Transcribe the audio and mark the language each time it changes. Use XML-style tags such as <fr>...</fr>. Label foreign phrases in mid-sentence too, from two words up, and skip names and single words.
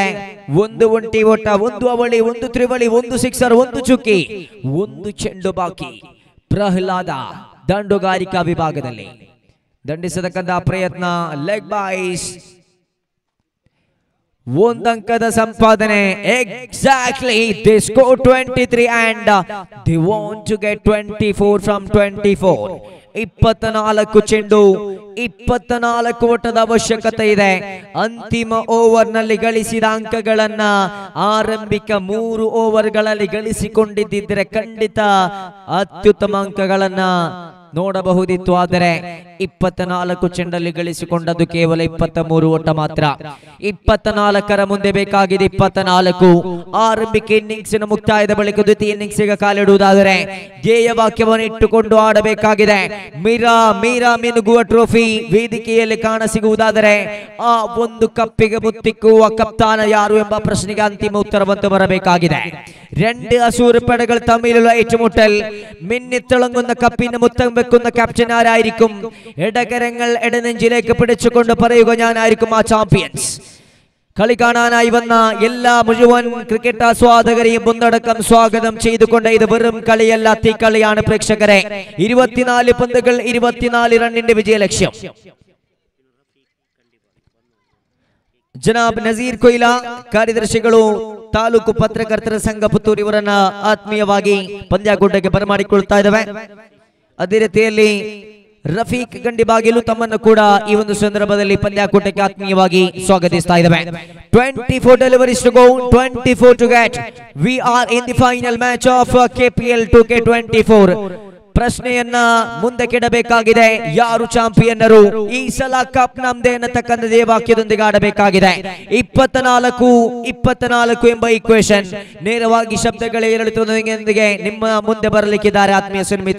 <kn>1 ಒಂಟಿ ಓಟ, 1 ಅವಳಿ, 1 ತ್ರಿವಳಿ, 1 ಸಿಕ್ಸರ್, 1 ಚುಕ್ಕಿ, 1 ಚೆಂಡು ಬಾಕಿ. ಪ್ರಹ್ಲಾದ ದಂಡುಗಾರಿಕಾ ವಿಭಾಗದಲ್ಲಿ ದಂಡಿಸತಕ್ಕಂಥ ಪ್ರಯತ್ನ. ಲೆಗ್ ಬೈಸ್. 1 ಅಂಕದ ಸಂಪಾದನೆ.</kn> <en>exactly they scored 23 and they want to get 24 from 24.</en> <kn>24 ಚೆಂಡು 24 ಓಟದ ಅವಶ್ಯಕತೆ ಇದೆ. ಅಂತಿಮ ಓವರ್ ನಲ್ಲಿ ಗಳಿಸಿದ ಅಂಕಗಳನ್ನ ಆರಂಭಿಕ 3 ಓವರ್ಗಳಲ್ಲಿ ಗಳಿಸಿಕೊಂಡಿದ್ದರೆ ಖಂಡಿತ ಅತ್ಯುತ್ತಮ ಅಂಕಗಳನ್ನ ನೋಡಬಹುದಿತ್ತು. ಆದರೆ 24 ಚೆಂಡಲ್ಲಿ ಗಳಿಸಿಕೊಂಡದ್ದು ಕೇವಲ 23 ಓಟ ಮಾತ್ರ. 24ರ ಮುಂದೆ ಬೇಕಾಗಿದೆ 24. ಆರಂಭಿಕ ಇನ್ನಿಂಗ್ಸಿನ ಮುಕ್ತಾಯದ ಬಳಿಕ ದ್ವಿತೀಯ ಇನ್ನಿಂಗ್ಸಿಗೆ ಕಾಲಿಡುವುದಾದರೆ ಧ್ಯೇಯ ವಾಕ್ಯವನ್ನು ಇಟ್ಟುಕೊಂಡು ಆಡಬೇಕಾಗಿದೆ. ಮೀರಾ ಮಿನುಗುವ ಟ್ರೋಫಿ ವೇದಿಕೆಯಲ್ಲಿ ಕಾಣಸಿಗುವುದಾದರೆ ಆ ಒಂದು ಕಪ್ಪಿಗೆ ಮುತ್ತಿಕ್ಕುವ ಕಪ್ತಾನ ಯಾರು ಎಂಬ ಪ್ರಶ್ನೆಗೆ ಅಂತಿಮ ಉತ್ತರವಂತೂ ಬರಬೇಕಾಗಿದೆ.</kn> <ml>2 അസൂർ പടകൾ തമ്മിലുള്ള ഏറ്റുമുട്ടൽ. മിന്നിത്തിളങ്ങുന്ന കപ്പിന് മുത്തം വെക്കുന്ന ക്യാപ്റ്റൻ ആരായിരിക്കും? ഇടകരങ്ങൾ ഇടനെഞ്ചിലേക്ക് പിടിച്ചുകൊണ്ട് പറയുക ഞാനായിരിക്കും ആ ചാമ്പ്യൻസ്. കളിക്കാണാൻ ഇവന്ന എല്ലാ മുഴുവൻ ക്രിക്കറ്റ് ആസ്വാദകരെയും ഒന്നടക്കം സ്വാഗതം ചെയ്തുകൊണ്ട് ഇത് വെറും കളിയല്ല, തീക്കളിയാണ് പ്രേക്ഷകരെ. 24 പന്തുകൾ 24 റണ്ണിന്റെ വിജയലക്ഷ്യം.</ml> <kn>ಜನಾಬ್ ನಜೀರ್ ಕೊಯ್ಲಾ ಕಾರ್ಯದರ್ಶಿಗಳು ತಾಲೂಕು ಪತ್ರಕರ್ತರ ಸಂಘ ಪುತ್ತೂರು ಇವರನ್ನ ಆತ್ಮೀಯವಾಗಿ ಪಂದ್ಯಾಕೂಟಕ್ಕೆ ಬರಮಾಡಿಕೊಳ್ತಾ ಇದ್ದಾವೆ. ಅದೇ ರೀತಿಯಲ್ಲಿ ರಫೀಕ್ ಗಂಡಿಬಾಗಿಲು ತಮ್ಮನ್ನು ಕೂಡ ಈ ಒಂದು ಸಂದರ್ಭದಲ್ಲಿ ಪಂದ್ಯಾಕೂಟಕ್ಕೆ ಆತ್ಮೀಯವಾಗಿ ಸ್ವಾಗತಿಸ್ತಾ ಇದ್ದಾವೆ.</kn> <en>24 deliveries to go, 24 to get. We are in the final match of KPL 2K24.</en> <kn>ಪ್ರಶ್ನೆಯನ್ನ ಮುಂದಕ್ಕಿಡಬೇಕಾಗಿದೆ. ಯಾರು ಚಾಂಪಿಯನ್ನರು, ಈ ಸಲ ಕಪ್ ನಮ್ದೇ ಅನ್ನತಕ್ಕಂಥದ್ದೇ ವಾಕ್ಯದೊಂದಿಗೆ ಆಡಬೇಕಾಗಿದೆ. 24 ಎಂಬ ಈಕ್ವೇಶನ್ ನೇರವಾಗಿ ಶಬ್ದಗಳೇ ಏರಿಳಿತದೊಂದಿಗೆ ನಿಮ್ಮ ಮುಂದೆ ಬರಲಿಕ್ಕಿದ್ದಾರೆ ಆತ್ಮೀಯ ಸ್ನೇಹಿತರ.</kn>